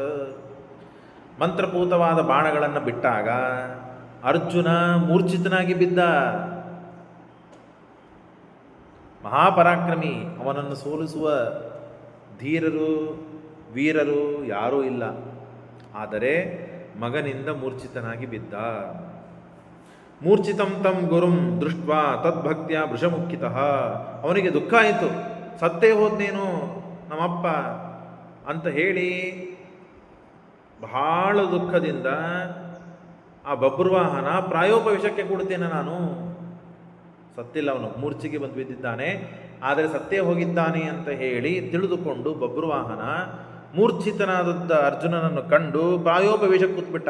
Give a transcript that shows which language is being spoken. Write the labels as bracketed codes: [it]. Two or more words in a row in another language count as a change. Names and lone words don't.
[kn] ಮಂತ್ರಭೂತವಾದ ಬಾಣಗಳನ್ನು ಬಿಟ್ಟಾಗ ಅರ್ಜುನ ಮೂರ್ಛಿತನಾಗಿ ಬಿದ್ದ. ಮಹಾಪರಾಕ್ರಮಿ, ಅವನನ್ನು ಸೋಲಿಸುವ ಧೀರರು ವೀರರು ಯಾರೂ ಇಲ್ಲ. ಆದರೆ ಮಗನಿಂದ ಮೂರ್ಛಿತನಾಗಿ ಬಿದ್ದ. [sa] ಮೂರ್ಛಿತಂ ತಂ ಗುರುಂ ದೃಷ್ಟ್ವಾ ತದ್ಭಕ್ತಿಯ ವೃಷಮುಖಿತಃ, [kn] ಅವನಿಗೆ ದುಃಖ ಆಯಿತು, ಸತ್ತೇ ಹೋದ್ನೇನು ನಮ್ಮಪ್ಪ ಅಂತ ಹೇಳಿ ಬಹಳ ದುಃಖದಿಂದ ಆ ಬಬ್ರುವಾಹನ ಪ್ರಾಯೋಪವೇಶಕ್ಕೆ ಕೊಡುತ್ತೇನೆ ನಾನು, ಸತ್ತಿಲ್ಲ, ಅವನು ಮೂರ್ಛೆಗೆ ಬಂದು ಬಿದ್ದಿದ್ದಾನೆ, ಆದರೆ ಸತ್ತೇ ಹೋಗಿದ್ದಾನೆ ಅಂತ ಹೇಳಿ ತಿಳಿದುಕೊಂಡು ಬಬ್ರುವಾಹನ ಮೂರ್ಛಿತನಾದದ್ದ ಅರ್ಜುನನನ್ನು ಕಂಡು ಪ್ರಾಯೋಪವೇಶಕ್ಕೆ ಕೂತ್ಬಿಟ್ಟ.